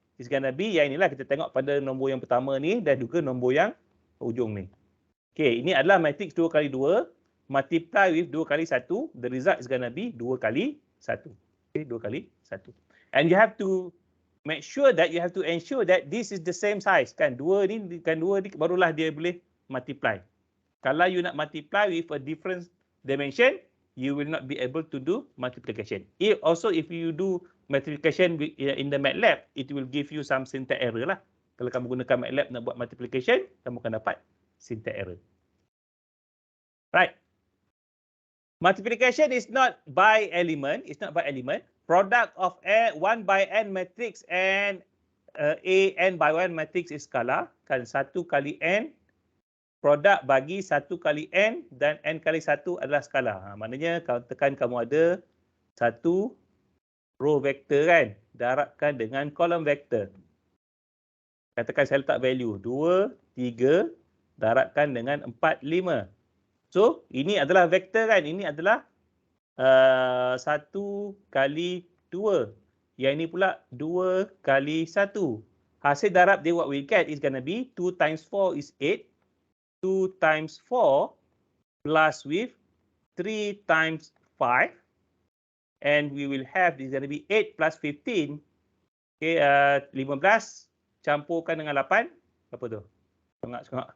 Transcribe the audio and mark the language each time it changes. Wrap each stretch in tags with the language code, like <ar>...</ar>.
<en>It's gonna be</en> <ms>yang inilah, kita tengok pada nombor yang pertama ni dan juga nombor yang hujung ni. Okay, ini adalah matrix 2 kali 2</ms> <en>multiply with</en> <ms>2 kali 1.</ms> <en>The result is gonna be</en> <ms>2 kali 1.</ms> <en>Okay, 2 kali 1. And you have to make sure that you have to ensure that this is the same size.</en> <ms>Kan 2 ni barulah dia boleh multiply. Kalau you nak</ms> <en>multiply with a different dimension, you will not be able to do multiplication. If you do multiplication in the MATLAB, it will give you some syntax error lah.</en> <ms>Kalau kamu gunakan MATLAB nak buat multiplication, kamu akan dapat syntax error.</ms> <en>Right. Multiplication is not by element. It's not by element. Product of 1 by n matrix and a n by 1 matrix is scalar.</en> <ms>Kan 1 kali n. Produk bagi 1 kali n dan n kali 1 adalah skalar. Maknanya katakan kamu ada satu row vektor kan, darabkan dengan kolom vektor. Katakan saya letak value 2, 3, darabkan dengan 4, 5. So, ini adalah vektor kan, ini adalah 1 kali 2. Yang ini pula 2 kali 1. Hasil darab dia</ms> <en>what we get is going to be 2 times 4 is 8. 2 times 4 plus with 3 times 5. And we will have, this is going to be 8 plus 15.</en> <ms>Okay, 15 campurkan dengan 8. Apa tu? Sengak.</ms>